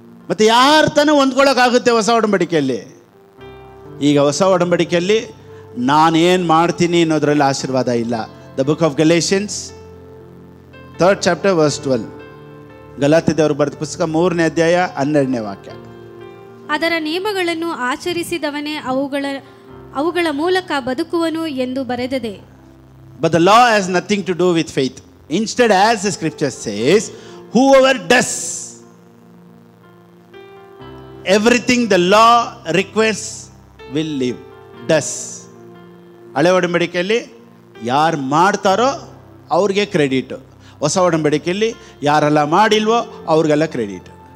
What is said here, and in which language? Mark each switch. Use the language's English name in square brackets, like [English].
[Kannada] ಮತ್ತು ಯಾರು ತಾನೇ ಹೊಂದ್ಕೊಳ್ಳೋಕ್ಕಾಗುತ್ತೆ ಹೊಸ ಒಡಂಬಡಿಕೆಯಲ್ಲಿ? ಈಗ ಹೊಸ ಒಡಂಬಡಿಕೆಯಲ್ಲಿ ನಾನೇನು ಮಾಡ್ತೀನಿ ಅನ್ನೋದ್ರಲ್ಲಿ ಆಶೀರ್ವಾದ ಇಲ್ಲ. The book of Galatians [English] 3rd chapter verse 12. [Kannada] ಗಲಾತ್ಯದವರು ಬರೆದ ಪುಸ್ತಕ 3ನೇ ಅಧ್ಯಾಯ 12ನೇ ವಾಕ್ಯ. ಅದರ ನಿಯಮಗಳನ್ನು ಆಚರಿಸಿದವನೇ ಅವುಗಳ ಮೂಲಕ ಬದುಕುವನು ಎಂದು ಬರೆದದೆ. [English] But the law has nothing to do with faith. Instead, as the scripture says, whoever does everything the law requires will live. Does. [Kannada] ಹಳೆ ಒಡಂಬಡಿಕೆಯಲ್ಲಿ ಯಾರು ಮಾಡ್ತಾರೋ ಅವ್ರಿಗೆ ಕ್ರೆಡಿಟ್. ಹೊಸ ಒಡಂಬಡಿಕೆಯಲ್ಲಿ ಯಾರೆಲ್ಲ ಮಾಡಿಲ್ವೋ ಅವ್ರಿಗೆಲ್ಲ ಕ್ರೆಡಿಟ್.